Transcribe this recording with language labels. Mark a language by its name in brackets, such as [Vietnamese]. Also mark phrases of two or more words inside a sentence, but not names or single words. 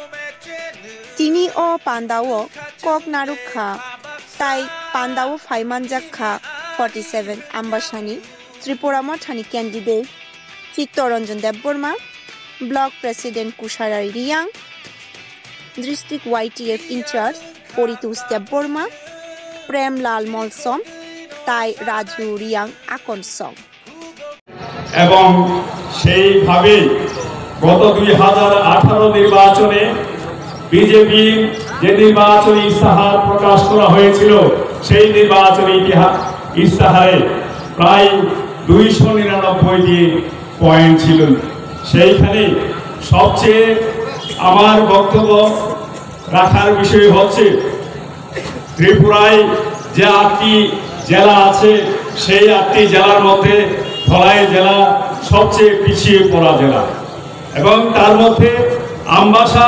[Kok Borok] Tini o Pandao Kok Narukha Tai Pandao Faimanjakha 47 Ambashani Tripura Mothani candidate Chittoranjan Deborma Block President Kusharari Riang District YTF in charge Poritus Deborma Prem Lal Molsom Tai Raju Riang Akonsong [Bangla] এবং সেইভাবে গত 2018 নির্বাচনে বিজেপি যে নির্বাচনী ইস্তাহার প্রকাশ করা হয়েছিল সেই নির্বাচনী ইস্তাহারে প্রায় 299টি পয়েন্ট ছিল সেইখানে সবচেয়ে আমার বক্তব্য রাখার বিষয় হচ্ছে ত্রিপুরায় যে 8টি জেলা আছে সেই 8টি জেলার মধ্যে ধলাই জেলা সবচেয়ে পিছিয়ে পড়া জেলা এবং তার মধ্যে আমবাসা